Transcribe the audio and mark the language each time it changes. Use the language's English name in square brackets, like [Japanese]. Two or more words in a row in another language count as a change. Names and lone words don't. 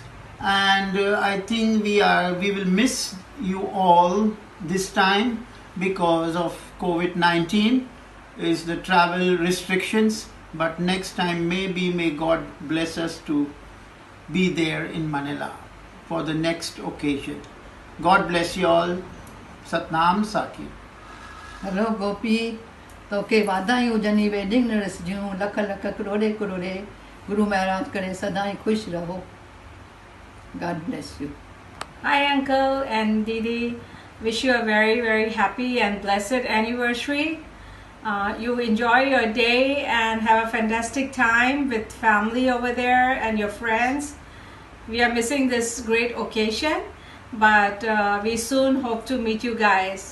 [English] And I think we will miss you all this time, because of COVID-19 is the travel restrictions. But next time, maybe may God bless us to be there in Manila for the next occasion. God bless you all. Satnam Saki. Hello Gopi, [Sindhi] तोखे वाधायूं हुजनि [English] wedding nurse [Sindhi] जूं लख लख करोड़े करोड़े गुरु महाराज करे सदाई खुश रहो. [English] God bless you. Hi Uncle and Didi, wish you a very very happy and blessed anniversary. You enjoy your day and have a fantastic time with family over there and your friends. We are missing this great occasion, but we soon hope to meet you guys.